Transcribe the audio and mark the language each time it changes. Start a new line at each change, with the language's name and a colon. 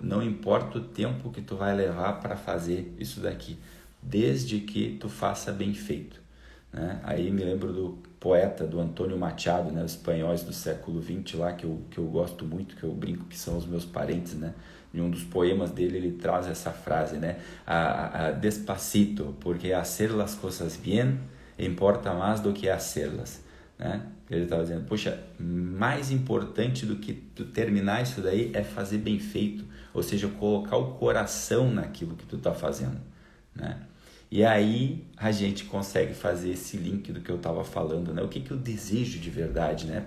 Portuguese: Não importa o tempo que tu vai levar para fazer isso daqui, desde que tu faça bem feito, né? Aí me lembro do poeta, do Antônio Machado, né, os espanhóis do século XX lá, que eu gosto muito, que eu brinco que são os meus parentes, né? Em um dos poemas dele ele traz essa frase, né?
Spanish: Despacito, porque hacer las cosas bien importa
Portuguese: mais do que
Spanish: hacerlas,
Portuguese: né? Ele estava dizendo, poxa, mais importante do que tu terminar isso daí é fazer bem feito, ou seja, colocar o coração naquilo que tu está fazendo, né? E aí a gente consegue fazer esse link do que eu estava falando, né? O que eu desejo de verdade, né?